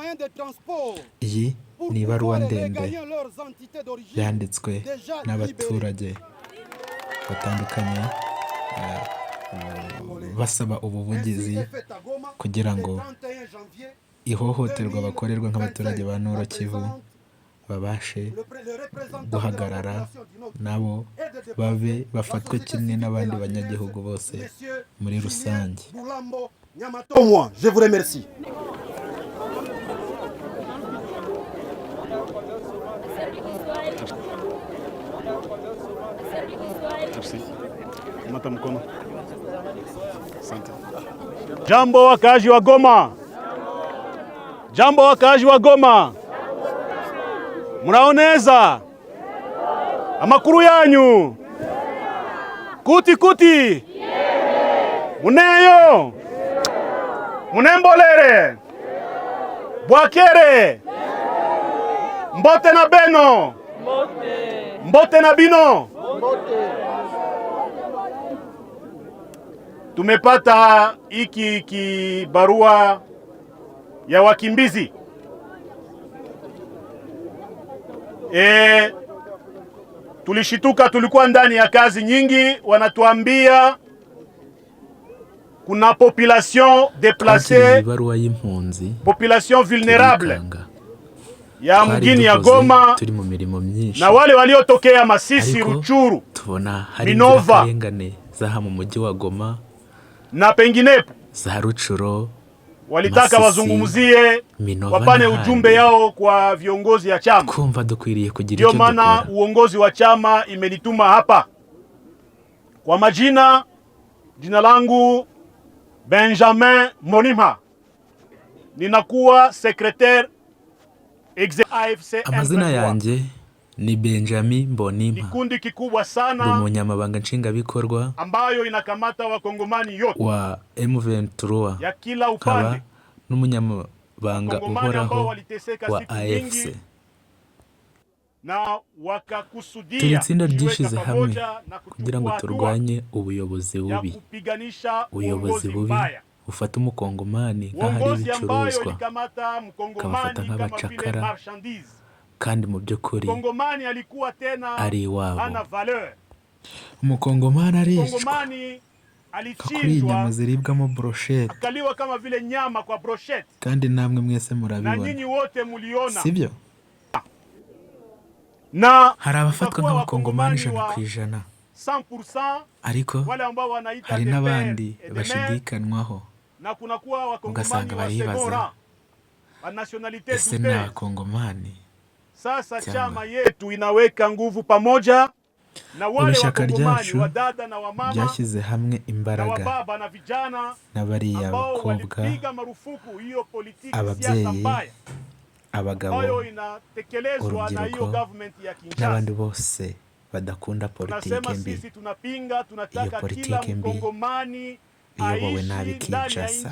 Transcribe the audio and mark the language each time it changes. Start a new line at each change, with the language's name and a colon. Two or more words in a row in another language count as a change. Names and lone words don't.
Kinyarwanda: Iyi ni ibaruwa ndende yanditswe n'abaturage batandukanye basaba ubuvugizi kugira ngo ihohoterwa bakorerwa nk'abaturage ba Nord Kivu babashe guhagarara nabo babe bafatwe kimwe n'abandi banyagihugu bose muri rusange.
French: Je vous remercie.
Swahili: Jambo wakazi wa Goma. Jambo wakazi wa Goma.
Kinyarwanda: Muraoneza? Amakuru yanyu?
Nande: Kuti kuti? Muneyo? Munembolere? Bwakere?
Lingala: Mbote na beno? Mbote na bino?
Swahili: Tumepata hiki kibarua ya wakimbizi. Tulishituka, tulikuwa ndani ya kazi nyingi, wanatuambia kuna
French: population déplacée, population vulnérable
Swahili: ya mgini ya Goma na wale waliotokea Masisi, Ruchuru, Minova
Kinyarwanda: zaha mu mujyi wa Goma
Swahili: na penginepo za Ruchuru. Walitaka wazungumzie, wapane ujumbe yao kwa viongozi ya chama.
Kinyarwanda: Kumva dukwiriye kugira icyo dukora.
Swahili: Ndio maana uongozi wa chama imenituma hapa. Kwa majina, jina langu Benjamin Mbonimpa. Ninakuwa secrétaire AFC.
Kinyarwanda: Amazina yanjye ni Benjamin Mbonimpa.
Swahili: Kikundi kikubwa sana
Kinyarwanda: umunyamabanga nshingabikorwa
Swahili: ambayo inakamata wakongomani yote
Kinyarwanda: wa M23
Swahili: ya kila upande,
Kinyarwanda: n'umunyamabanga uhoraho wa AFC.
Swahili: Na wakakusudia
Kinyarwanda: turitsinda ryishize hamwe kugira ngo turwanye ubuyobozi bubi, ubuyobozi bubi ufata umukongomani nk'ahari ibicuruzwa ukabafata nk'abacakara, kandi mu by'ukuri ari iwabo. Umukongomani arishwa kakuri inyama ziribwamo brochette,
Swahili: akaliwa kama vile nyama kwa brochette,
Kinyarwanda: kandi namwe mwese murabibona,
Swahili: na nyinyi wote muliona,
Kinyarwanda: sibyo? Na hari abafatwa nk'abakongomani 100%, ariko hari n'abandi bashidikanwaho,
Swahili: na kunakuwa wakongomani
Kinyarwanda: baribaza ese ni abakongomani.
Swahili: Sasa chama yetu inaweka nguvu pamoja na wale wakongomani wa dada na wamama,
Kinyarwanda: byashyize hamwe imbaraga
Swahili: na baba na vijana
Kinyarwanda: na bariya bakobwa, ababyeyi, abagabo, urubyiruko n'abandi bose badakunda politike mbi. Iyo politike mbi iyobowe nabi Kinshasa.